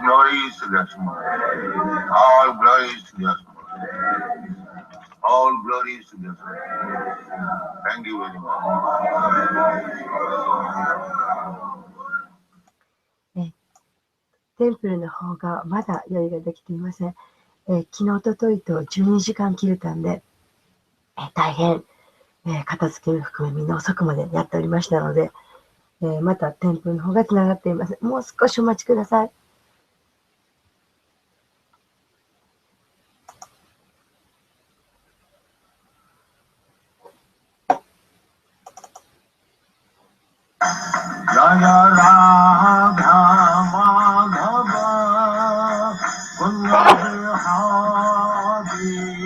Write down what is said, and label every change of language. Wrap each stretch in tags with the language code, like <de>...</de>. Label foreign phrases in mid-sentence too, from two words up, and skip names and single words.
<en>glories to Lakshman. All glories to Lakshman. All glories to Lakshman. Thank you very much.</en> <ja>テンプルの方がまだ用意ができていません。昨日、おとといと12時間切れたんで、大変、片付けも含めみんな遅くまでやっておりましたので、またテンプルの方がつながっています。もう少しお待ちください。</ja> <sa>Jaya Radha Madhava Kunja Bihari</sa>